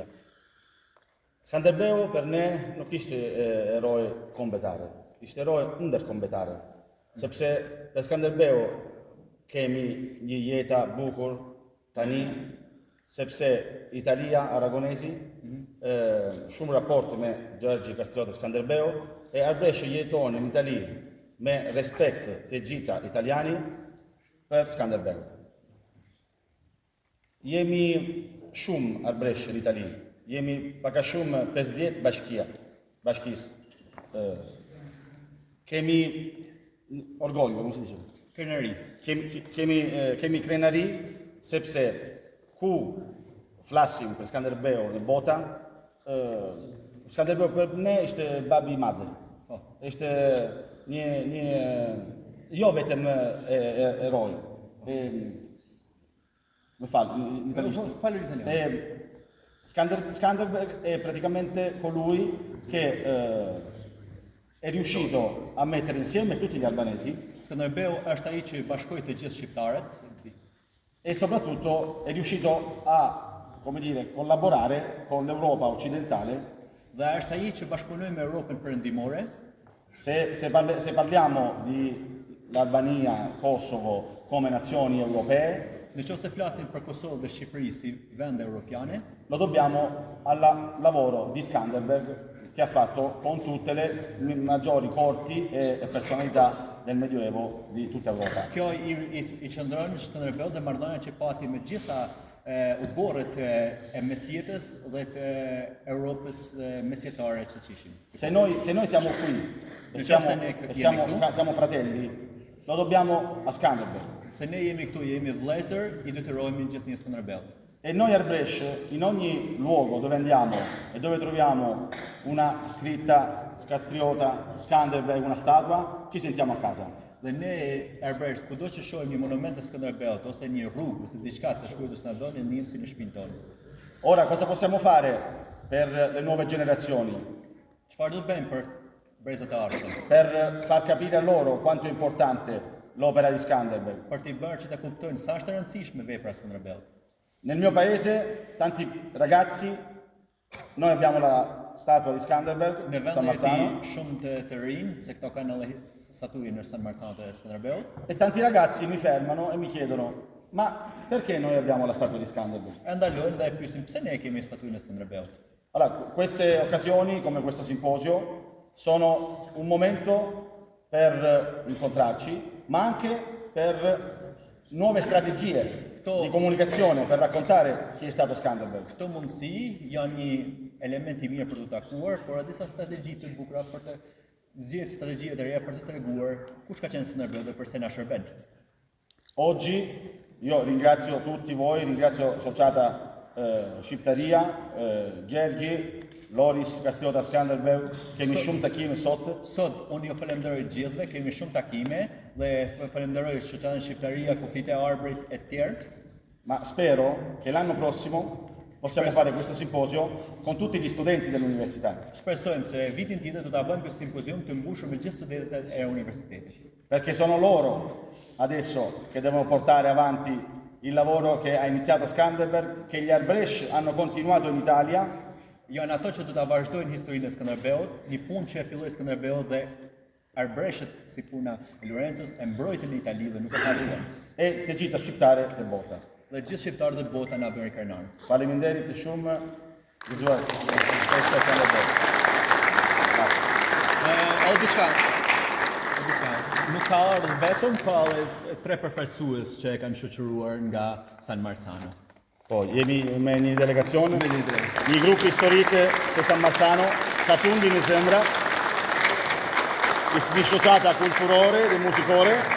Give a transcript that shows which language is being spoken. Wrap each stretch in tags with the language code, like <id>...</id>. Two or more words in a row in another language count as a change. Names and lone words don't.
<sq>Skënderbeu për ne nuk ishte eroj kombëtare, ishte eroj ndërkombëtare, sepse për Skënderbeu kemi një jeta bukur tani, sepse Italia, aragonesi, shumë raport me Gjergji Kastriota Skanderbeu, e Arbreshe jeton në Itali me respekt të gjitha italiani për Skanderbeu. Jemi shumë Arbreshe në Itali, jemi paka shumë 50 bashkis.</sq> <it>Kemi orgoglio, come si dice?</it> <sq>Krenari. Kemi krenari, sepse ku flasim për Skanderbeu në bota, Skanderbeu për ne ishte babi i madh. Ishte një jo vetëm eroj. Më fal, në italisht. Falë italiano.</sq> <it>Skanderbeg è praticamente colui che è riuscito a mettere insieme tutti gli albanesi</it> <sq>Skanderbeu është ai që bashkoi të gjithë shqiptarët</sq> <it>e soprattutto è riuscito a, come dire, collaborare con l'Europa occidentale.</it> <sq>dhe është ai që bashkëpunoi me Europën perëndimore.</sq> <it>Se parliamo di l'Albania, Kosovo come nazioni europee,</it> <sq>Nëse flasim për Kosovë dhe Shqipëri si vende europiane,</sq> <it>lo dobbiamo al lavoro di Skanderbeg che ha fatto con tutte le maggiori corti e personalità del Medioevo di tutta Europa.</it> <sq>kjo i qëndron në Skanderbeu dhe marrëdhënia që pati me gjitha udhëborët e mesjetës dhe të Europës mesjetare që qishim.</sq> <it>Se noi siamo qui e siamo fratelli, lo dobbiamo a Skanderbeg.</it> <sq>Se ne jemi këtu, jemi vëllezër, i detyrohemi gjithë një Skanderbeut.</sq> <it>E noi a Brescia, in ogni luogo dove andiamo e dove troviamo una scritta Kastriota, Skanderbeg, una statua, ci sentiamo a casa.</it> <sq>Dhe ne Arbresht, kudo që shohim një monument të Skanderbeut ose një rrugë ose diçka të shkruar të Skanderbeut, ne ndihemi si në shtëpinë tonë.</sq> <it>Ora, cosa possiamo fare per le nuove generazioni?</it> <sq>Çfarë do të bëjmë për brezat e ardhshëm?</sq> <it>Per far capire a loro quanto è importante l'opera di Skanderbeg.</it> <sq>Për t'i bërë që ta kuptojnë sa është e rëndësishme vepra e Skanderbeut.</sq> <it>Nel mio paese, tanti ragazzi, noi abbiamo la statua di Skanderbeg,</it> <sq>Në San vende e Marzano, tij shumë të rinj, se këto kanë edhe statuin në San Marzano të Skanderbeut,</sq> <it>e tanti ragazzi mi fermano e mi chiedono, ma perché noi abbiamo la statua di Skanderbeg?</it> <sq>e ndalojnë dhe e pyesin pse ne kemi statuin e Skanderbeut.</sq> <it>Allora, queste occasioni, come questo simposio, sono un momento per incontrarci, ma anche per nuove strategie di comunicazione, per raccontare chi è stato Skanderbeg.</it> <sq>Këto mundësi janë një element i mirë për të takuar, por edhe disa strategji të bukura për të zgjedhur strategji të reja për të treguar kush ka qenë Skanderbeu dhe pse na shërben.</sq> <it>Oggi io ringrazio tutti voi, ringrazio Sociata Shqiptaria, Gjergji, Loris Kastriota Skanderbeu,</it> <sq>kemi shumë takime sot. Sot unë ju falenderoj gjithëve, kemi shumë takime dhe falenderoj Shoqatën Shqiptaria, kufit e Arbrit e tjerë.</sq> <it>Ma spero che l'anno prossimo possiamo fare questo simposio con tutti gli studenti dell'università.</it> <sq>Shpresojmë se vitin tjetër do ta bëjmë këtë simpozium të mbushur me gjithë studentët e universitetit.</sq> <it>Perché sono loro adesso che devono portare avanti il lavoro che ha iniziato Skanderbeg, che gli Arbresh hanno continuato in Italia.</it> <sq>Janë ato që do ta vazhdojnë historinë e Skanderbeut, një punë që e filloi Skanderbeu dhe Arbreshët si puna e Lorenzos e mbrojtën në Itali dhe nuk e harruan. E të gjitha shqiptare të bota. Dhe gjithë shqiptarët e bota na bëri krenar. Faleminderit të shumë. Gëzuar.</sq> <it>Questo è Skanderbeg.</it> <sq>Edhe diçka. Nuk ka ardhur vetëm, ka edhe 3 përfaqësues që e kanë shoqëruar nga San Marzano. Poi, jemi me një delegacion, një grup historik të San Marzano, Katundi</sq> <it>mi sembra,</it> <sq>një shoqata kulturore dhe muzikore.</sq>